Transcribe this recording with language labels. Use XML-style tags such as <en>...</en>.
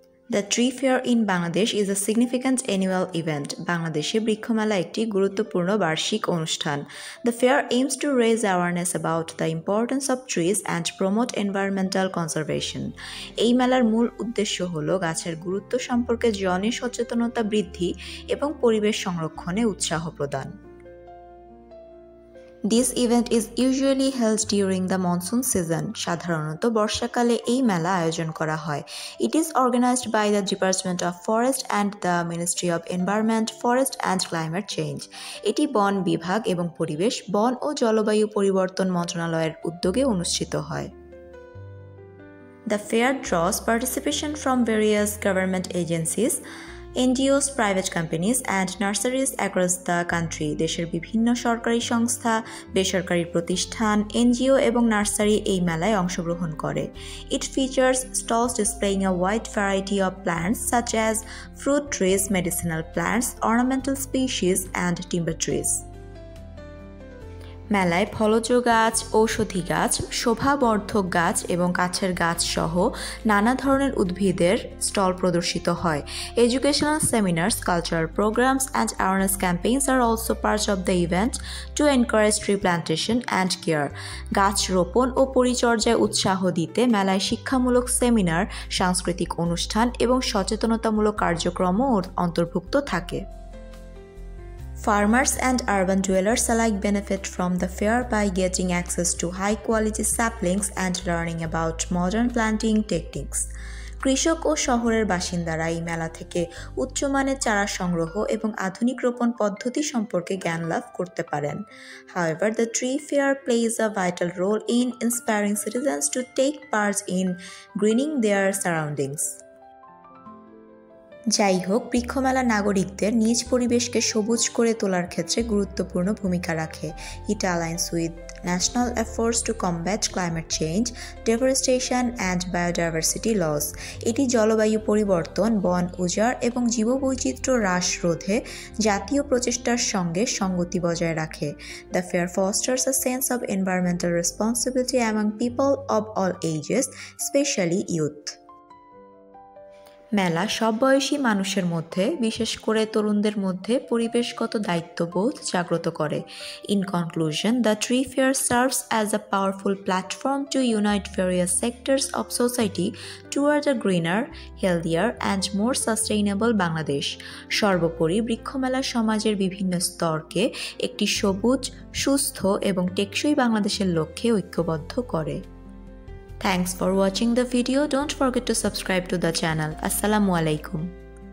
<en>The Tree Fair in Bangladesh is a significant annual event.</en> <bn>বাংলাদেশে বৃক্ষমেলা একটি গুরুত্বপূর্ণ বার্ষিক অনুষ্ঠান.</bn> <en>The fair aims to raise awareness about the importance of trees and promote environmental conservation.</en> <bn>এই মেলার মূল উদ্দেশ্য হল গাছের গুরুত্ব সম্পর্কে জনসচেতনতা বৃদ্ধি এবং পরিবেশ সংরক্ষণে উৎসাহ প্রদান.</bn> <en>This event is usually held during the monsoon season.</en> <bn>সাধারণত বর্ষাকালে এই মেলা আয়োজন করা হয়.</bn> <en>It is organized by the Department of Forest and the Ministry of Environment, Forest and Climate Change.</en> <bn>এটি বন বিভাগ এবং পরিবেশ, বন ও জলবায়ু পরিবর্তন মন্ত্রণালয়ের উদ্যোগে অনুষ্ঠিত হয়.</bn> <en>The fair draws participation from various government agencies, NGOs, private companies and nurseries across the country.</en> <bn>দেশের বিভিন্ন সরকারি সংস্থা, বেসরকারি প্রতিষ্ঠান, NGO এবং নার্সারি এই মেলায় অংশগ্রহণ করে.</bn> <en>It features stalls displaying a wide variety of plants such as fruit trees, medicinal plants, ornamental species and timber trees.</en> <bn>মেলায় ফলজ গাছ, ঔষধি গাছ, শোভাবর্ধক গাছ এবং কাছের গাছ সহ নানা ধরনের উদ্ভিদের স্টল প্রদর্শিত হয়.</bn> <en>Educational seminars, cultural programs and awareness campaigns are also part of the event to encourage tree plantation and care.</en> <bn>গাছ রোপণ ও পরিচর্যায় উৎসাহ দিতে মেলায় শিক্ষামূলক সেমিনার, সাংস্কৃতিক অনুষ্ঠান এবং সচেতনতামূলক কার্যক্রমও অন্তর্ভুক্ত থাকে.</bn> <en>Farmers and urban dwellers alike benefit from the fair by getting access to high-quality saplings and learning about modern planting techniques.</en> <bn>কৃষক ও শহরের বাসিন্দারা এই মেলা থেকে উচ্চমানের চারা সংগ্রহ এবং আধুনিক রোপণ পদ্ধতি সম্পর্কে জ্ঞান লাভ করতে পারেন.</bn> <en>However, the tree fair plays a vital role in inspiring citizens to take part in greening their surroundings.</en> <bn>যাই হোক, বৃক্ষমেলা নাগরিকদের নিজ পরিবেশকে সবুজ করে তোলার ক্ষেত্রে গুরুত্বপূর্ণ ভূমিকা রাখে.</bn> <en>It aligns with national efforts to combat climate change, deforestation and biodiversity loss.</en> <bn>এটি জলবায়ু পরিবর্তন, বন উজাড় এবং জীববৈচিত্র্য হ্রাস রোধে জাতীয় প্রচেষ্টার সঙ্গে সঙ্গতি বজায় রাখে.</bn> <en>The fair fosters a sense of environmental responsibility among people of all ages, especially youth.</en> <bn>মেলা সব বয়সী মানুষের মধ্যে, বিশেষ করে তরুণদের মধ্যে পরিবেশগত দায়িত্ববোধ জাগ্রত করে.</bn> <en>In conclusion, the tree fair serves as a powerful platform to unite various sectors of society toward a greener, healthier and more sustainable Bangladesh.</en> <bn>সর্বোপরি বৃক্ষমেলা সমাজের বিভিন্ন স্তরকে একটি সবুজ, সুস্থ এবং টেকসই বাংলাদেশের লক্ষ্যে ঐক্যবদ্ধ করে.</bn> <en>Thanks for watching the video. Don't forget to subscribe to the channel. Assalamu alaikum.</en>